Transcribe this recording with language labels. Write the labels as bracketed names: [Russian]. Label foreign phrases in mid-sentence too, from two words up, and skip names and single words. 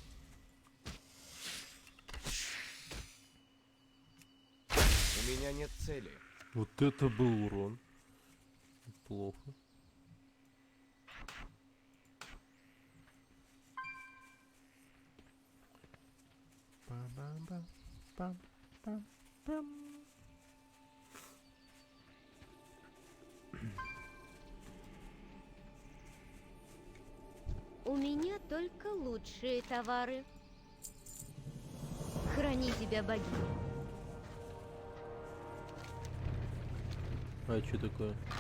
[Russian] У меня нет цели. Вот это был урон. Плохо. Пам-пам-пам-пам-пам. У меня только лучшие товары. Храни тебя, богиня. А что такое?